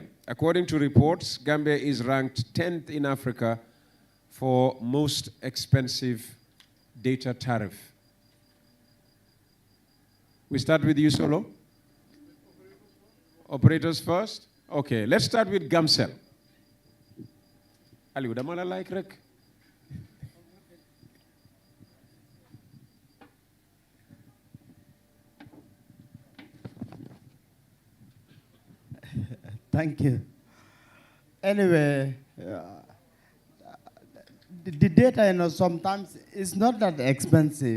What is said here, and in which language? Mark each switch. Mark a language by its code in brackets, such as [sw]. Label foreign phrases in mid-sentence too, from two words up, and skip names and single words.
[en] According to reports, Gambia is ranked 10th in Africa for most expensive data tariff. We start with you, Solo. Operators first? Okay, let's start with Gamtel. [wo] Ali, udamala like rek? [en] Thank you. Anyway, the data, you know, sometimes it's not that expensive.